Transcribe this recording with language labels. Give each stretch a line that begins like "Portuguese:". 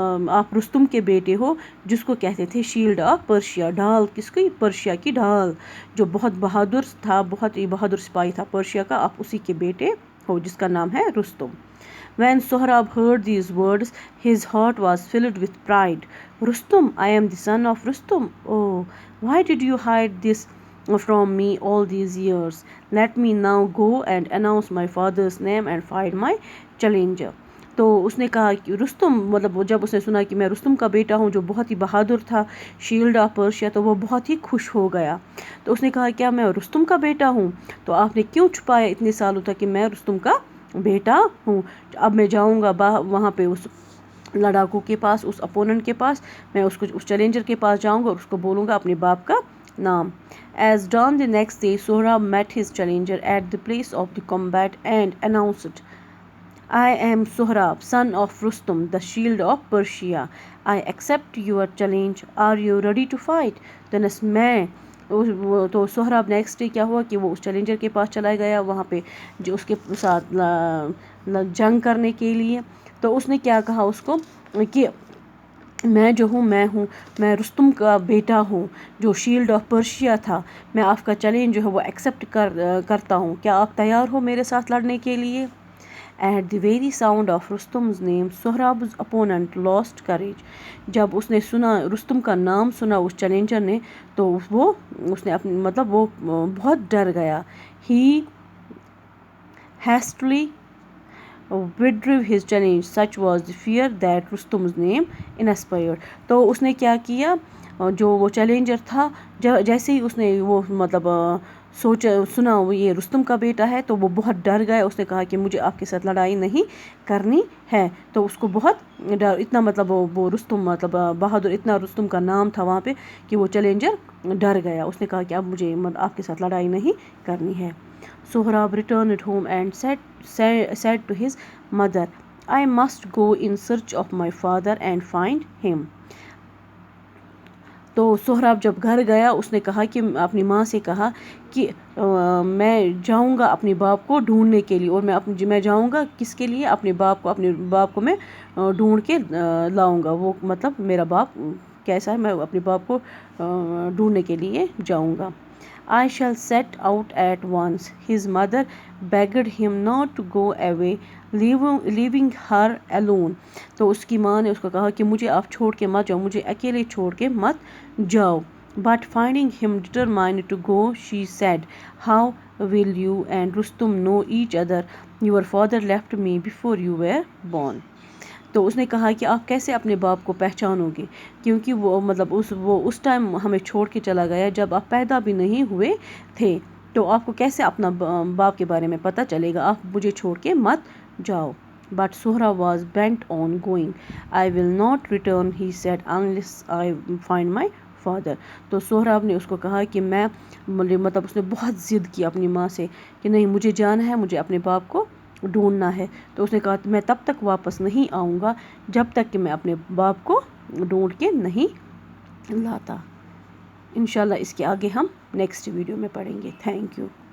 Urdu: آپ رستم کے بیٹے ہو، جس کو کہتے تھے شیلڈ آف پرشیا، ڈھال کس کی، پرشیا کی ڈھال، جو بہت بہادر تھا، بہت ہی بہادر سپاہی تھا پرشیا کا. آپ اسی کے بیٹے ہو جس کا نام ہے Rustam.
English: When Sohrab heard these words, his heart was filled with pride. "Rustum, I am the son of Rustum. Oh, why did you hide this from me all these years? Let me now go and announce my father's name and find my challenger."
Urdu: تو اس نے کہا کہ رستم، مطلب جب اس نے سنا کہ میں رستم کا بیٹا ہوں جو بہت ہی بہادر تھا، شیلڈ آف پرشیا، تو وہ بہت ہی خوش ہو گیا. تو اس نے کہا کیا میں رستم کا بیٹا ہوں؟ تو آپ نے کیوں چھپایا اتنے سالوں تک کہ میں رستم کا بیٹا ہوں؟ اب میں جاؤں گا وہاں پہ اس لڑاکو کے پاس، اس اپوننٹ کے پاس، میں اس چیلنجر کے پاس جاؤں گا اور اس کو بولوں گا اپنے باپ کا نام.
English: As dawn the next day, Sohrab met his challenger at the place of the combat and announced, I am Sohrab, son of Rustum, the shield of Persia. I accept your challenge. Are you ready to fight?
Urdu: تو Sohrab next day کیا ہوا کہ وہ اس challenger کے پاس چلا گیا وہاں پہ جو اس کے ساتھ جنگ کرنے کے لیے. تو اس نے کیا کہا اس کو کہ میں میں رستم کا بیٹا ہوں جو شیلڈ آف پرشیا تھا. میں آپ کا چیلنج جو ہے وہ ایکسیپٹ کرتا ہوں. کیا آپ تیار ہو میرے ساتھ لڑنے کے لیے؟
English: At the very sound of Rustum's name, Sohrab's opponent lost courage.
Urdu: جب اس نے سنا رستم کا نام سنا اس چیلنجر نے تو اس نے مطلب وہ بہت ڈر گیا.
English: He hastily withdrew his challenge. Such was the fear that Rustum's name inspired.
Urdu: تو اس نے کیا کیا، جو وہ چیلنجر تھا جیسے ہی اس نے وہ مطلب سنا وہ یہ رستم کا بیٹا ہے تو وہ بہت ڈر گیا. اس نے کہا کہ مجھے آپ کے ساتھ لڑائی نہیں کرنی ہے. تو اس کو بہت ڈر، اتنا مطلب وہ رستم مطلب بہادر، اتنا رستم کا نام تھا وہاں پہ کہ وہ چیلنجر ڈر گیا. اس نے کہا کہ اب مجھے آپ کے ساتھ لڑائی نہیں کرنی ہے.
English: Sohrab returned home and said to his mother, I must go in search of my father and find him.
Urdu: تو سہراب جب گھر گیا اس نے کہا کہ اپنی ماں سے کہا کہ میں جاؤں گا اپنے باپ کو ڈھونڈنے کے لیے، اور میں جاؤں گا کس کے لیے؟ اپنے باپ کو میں ڈھونڈ کے لاؤں گا. وہ مطلب میرا باپ کیسا ہے، میں اپنے باپ کو ڈھونڈنے کے لیے جاؤں گا.
English: I shall set out at once. His mother begged him not to go away, leaving her alone.
Urdu: تو اس کی ماں نے اس کو کہا کہ مجھے آپ چھوڑ کے مت جاؤ، مجھے اکیلے چھوڑ کے مت جاؤ.
English: But finding him determined to go, she said, How will you and Rustum know each other? Your father left me before you were born.
Urdu: تو اس نے کہا کہ آپ کیسے اپنے باپ کو پہچانو گے، کیونکہ وہ مطلب وہ اس ٹائم ہمیں چھوڑ کے چلا گیا جب آپ پیدا بھی نہیں ہوئے تھے. تو آپ کو کیسے اپنا باپ کے بارے میں پتہ چلے گا؟ آپ مجھے چھوڑ کے مت جاؤ.
English: But Sohrab was bent on going. I will not return, he said, unless I find my father.
Urdu: تو سہراب نے اس کو کہا کہ مطلب اس نے بہت ضد کی اپنی ماں سے کہ نہیں مجھے جانا ہے، مجھے اپنے باپ کو ڈھونڈنا ہے. تو اس نے کہا میں تب تک واپس نہیں آؤں گا جب تک کہ میں اپنے باپ کو ڈھونڈ کے نہیں لاتا. انشاءاللہ اس کے آگے ہم نیکسٹ ویڈیو میں پڑھیں گے. Thank you.